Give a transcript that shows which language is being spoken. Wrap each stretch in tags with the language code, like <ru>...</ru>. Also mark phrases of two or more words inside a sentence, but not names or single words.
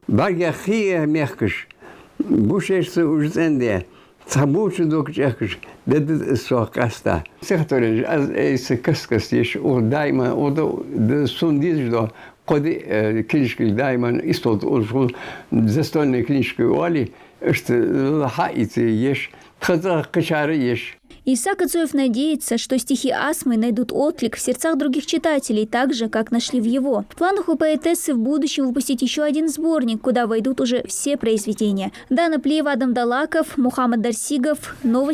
<ru>قد كنيشك دائما استود أولفون زستون كنيشك والي اشت حائط يش خذ قشارة يش. Исаак Адзоев надеется, что стихи Асмы найдут отклик в сердцах других читателей, так же, как нашли в его. В планах у поэтессы в будущем выпустить еще один сборник, куда войдут уже все произведения. Дана Плеева, Адам Далаков, Мухаммад Дарсигов.</ru>